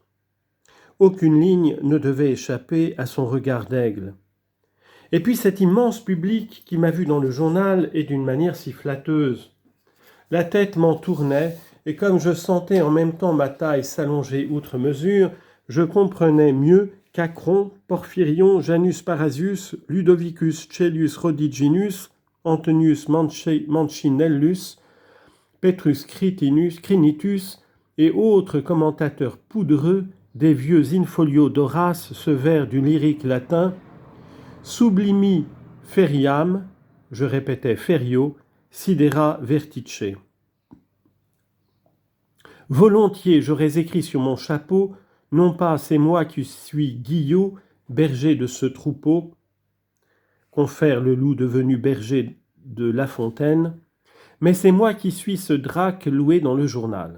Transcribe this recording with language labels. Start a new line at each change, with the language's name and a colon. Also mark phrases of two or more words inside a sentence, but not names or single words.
French: Aucune ligne ne devait échapper à son regard d'aigle. Et puis cet immense public qui m'a vu dans le journal et d'une manière si flatteuse. La tête m'en tournait, et comme je sentais en même temps ma taille s'allonger outre mesure, je comprenais mieux qu'Acron, Porphyrion, Janus Parasius, Ludovicus Caelius Rhodiginus, Antonius Mancinellus, Petrus Crinitus et autres commentateurs poudreux des vieux in-folio d'Horace, ce vers du lyrique latin,
Latin: sublimi feriam,
French: je répétais
Latin: ferio, sidera vertice.
French: Volontiers j'aurais écrit sur mon chapeau, non pas c'est moi qui suis Guillot, berger de ce troupeau, confère le loup devenu berger de La Fontaine, mais c'est moi qui suis ce Drac loué dans le journal.